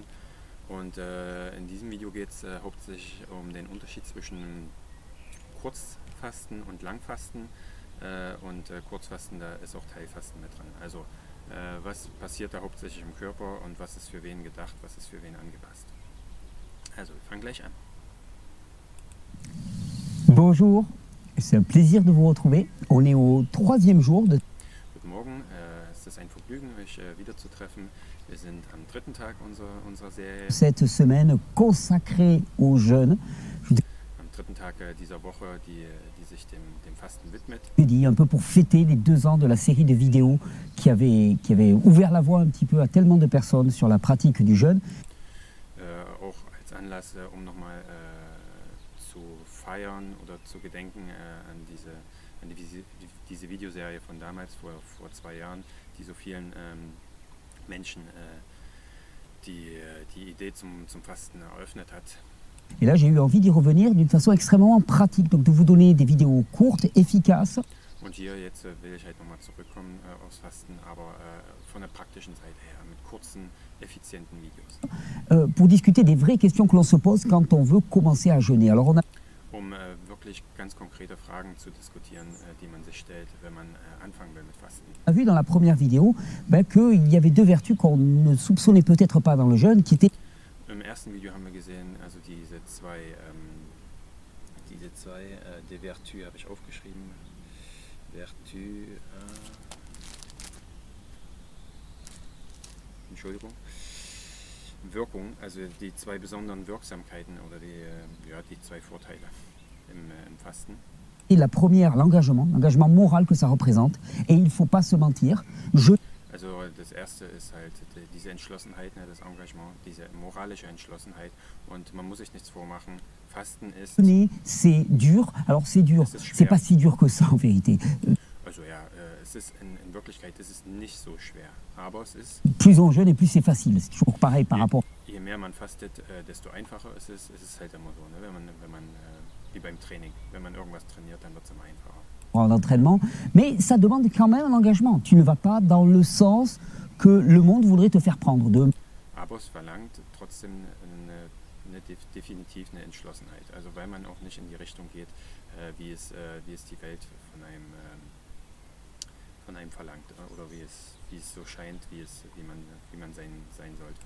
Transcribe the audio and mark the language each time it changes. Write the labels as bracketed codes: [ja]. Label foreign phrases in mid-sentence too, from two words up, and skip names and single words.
[de] Und in diesem Video geht es hauptsächlich um den Unterschied zwischen Kurzfasten und Langfasten. Kurzfasten, da ist auch Teilfasten mit dran. Also was passiert da hauptsächlich im Körper und was ist für wen gedacht, was ist für wen angepasst. Also, wir fangen gleich an. [fr] Bonjour, c'est un plaisir de vous retrouver. On est au troisième jour de... [de] Guten Morgen, es ist ein Vergnügen, euch wiederzutreffen. Wir sind am dritten Tag unserer Serie. [fr] Cette semaine consacrée au jeûne. [de] Am dritten Tag dieser Woche, die sich dem Fasten widmet. [fr] Je dis un peu pour fêter les 2 ans de la série de vidéos qui avait ouvert la voie un petit peu à tellement de personnes sur la pratique du jeûne. [de] Auch als Anlass, um nochmal zu feiern oder zu gedenken an diese Videoserie von damals, vor 2 Jahren, die so vielen Menschen die Idee zum Fasten eröffnet hat. [fr] Et là, j'ai eu envie d'y revenir d'une façon extrêmement pratique, donc de vous donner des vidéos courtes, efficaces. [de] Und hier jetzt will ich halt nochmal zurückkommen aufs Fasten, aber von der praktischen Seite her, mit kurzen, effizienten Videos. [fr] Pour discuter des vraies questions que l'on se pose quand on veut commencer à jeûner. Alors on a [de] Um wirklich ganz konkrete Fragen zu diskutieren, die man sich stellt, wenn man anfangen will mit Fasten. [fr] vu dans la première vidéo qu'il y avait 2 vertus qu'on ne soupçonnait peut-être pas dans le jeûne, qui étaient... [de] Im ersten Video haben wir gesehen, also diese zwei [fr] de Vertu [de] habe ich aufgeschrieben. Vertu, Entschuldigung. Wirkung, also die 2 besonderen Wirksamkeiten oder die 2 Vorteile im Fasten. [fr] Et la première, l'engagement moral que ça représente. Et il ne faut pas se mentir. [de] Also das erste ist halt diese Entschlossenheit, das Engagement, diese moralische Entschlossenheit. Und man muss sich nichts vormachen, Fasten ist... [fr] C'est dur, alors c'est dur, c'est pas si dur que ça en vérité. [de] Also ja, es ist in Wirklichkeit ist es nicht so schwer, aber es ist... [fr] Plus on jeûne et plus c'est facile, c'est toujours pareil par rapport... [de] Je mehr man fastet, desto einfacher ist es. Es ist halt immer so, ne? Wenn man wie beim Training, wenn man irgendwas trainiert, dann wird es immer einfacher. [fr] En entraînement, mais ça demande quand même un engagement. Tu ne vas pas dans le sens que le monde voudrait te faire prendre. [de] Aber es verlangt trotzdem definitiv eine Entschlossenheit. Also weil man auch nicht in die Richtung geht, wie es die Welt von einem verlangt oder wie es so scheint, wie man sein sollte.